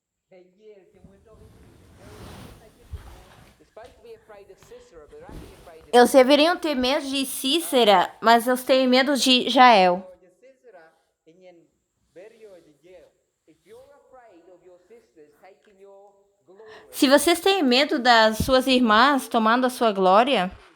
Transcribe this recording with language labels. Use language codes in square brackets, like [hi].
[en] they're supposed to be afraid of Sisera, but they're actually afraid of [pt] Eles deveriam ter medo de Cícera, mas eles têm medo de Jael. [en] if you're afraid of your sisters taking your glory, [pt] Se vocês têm medo das suas irmãs tomando a sua glória,